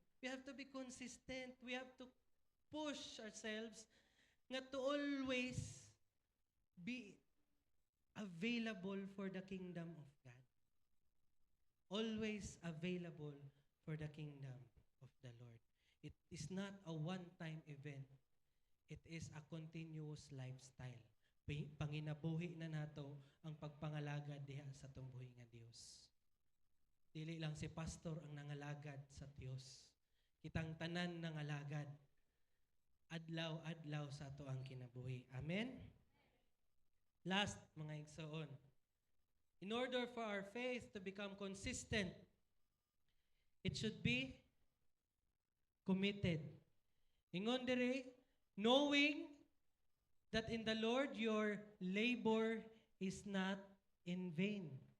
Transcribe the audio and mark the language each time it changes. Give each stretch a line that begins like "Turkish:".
English: We have to be consistent. We have to push ourselves nga to always be available for the kingdom of God. Always available for the kingdom of the Lord. It is not a one-time event. It is a continuous lifestyle.
Cebuano: Panginabuhi na nato ang pagpangalagad diha sa tumbuhi nga Dios. Dili lang si pastor ang nangalagad sa Dios. Kitang tanan nangalagad. Adlaw-adlaw sa ato ang kinabuhi.
English: Amen? Last,
Cebuano: mga igsoon.
English: In order for our faith to become consistent, it should be committed.
Cebuano: Ingon diri,
English: knowing that in the Lord your labor is not in vain.